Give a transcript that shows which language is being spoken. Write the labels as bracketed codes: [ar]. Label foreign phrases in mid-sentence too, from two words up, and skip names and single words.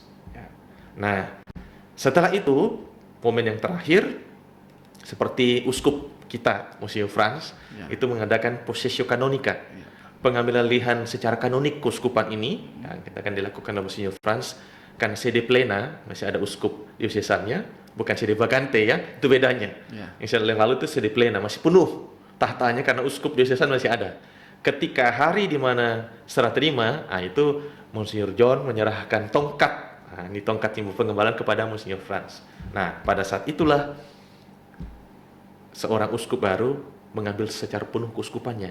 [id] Nah, setelah itu, momen yang terakhir, seperti uskup kita, Monsignor Franz, itu mengadakan [la] possessio canonica, [id] pengambilan alihan secara kanonik keuskupan ini. Kita akan dilakukan oleh Monsignor Franz, kan [la] sede plena, [id] masih ada uskup diosesannya, bukan [la] sede vacante, [id] ya, itu bedanya. Yang lalu itu [la] sede plena, [id] masih penuh tahtanya karena uskup diosesan masih ada. Ketika hari di mana serah terima, itu Monsignor John menyerahkan tongkat. Nah, ini tongkat timbul pengembalan kepada Monsignor Franz. Nah, pada saat itulah seorang uskup baru mengambil secara penuh keuskupannya.